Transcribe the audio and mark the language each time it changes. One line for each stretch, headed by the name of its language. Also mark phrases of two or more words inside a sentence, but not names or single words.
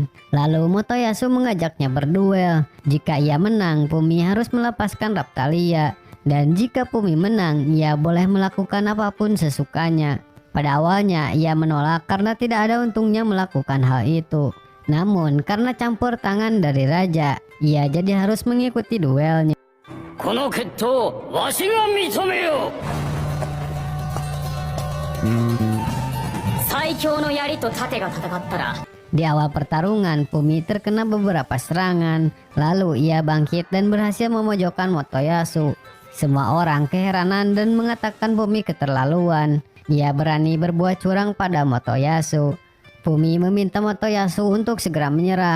Indonesian: Lalu Motoyasu mengajaknya berduel. Jika ia menang, Pumi harus melepaskan Raphtalia. Dan jika Pumi menang, ia boleh melakukan apapun sesukanya. Pada awalnya ia menolak karena tidak ada untungnya melakukan hal itu. Namun karena campur tangan dari raja, ia jadi harus mengikuti duelnya.
Japanese: この決闘わしが認めよう。最強の槍と盾が戦ったら
Indonesian: Di awal pertarungan, Pumi terkena beberapa serangan. Lalu ia bangkit dan berhasil memojokkan Motoyasu. Semua orang keheranan dan mengatakan Pumi keterlaluan. Ia berani berbuat curang pada Motoyasu. Pumi meminta Motoyasu untuk segera menyerah.